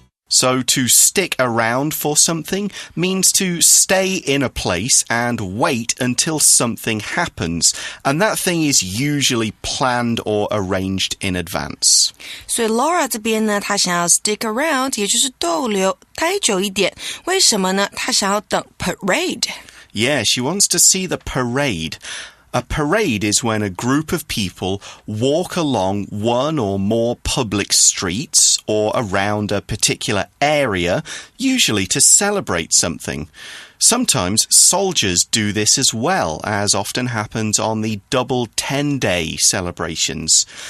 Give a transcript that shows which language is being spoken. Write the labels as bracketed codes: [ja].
[en] So to stick around for something means to stay in a place and wait until something happens. And that thing is usually planned or arranged in advance. [zh] 所以 Laura 这边呢，她想要 stick around， 也就是逗留，待久一点。为什么呢？她想要等 parade。Yeah, [en] she wants to see the parade.A parade is when a group of people walk along one or more public streets or around a particular area, usually to celebrate something. Sometimes soldiers do this as well, as often happens on the double 10-day celebrations.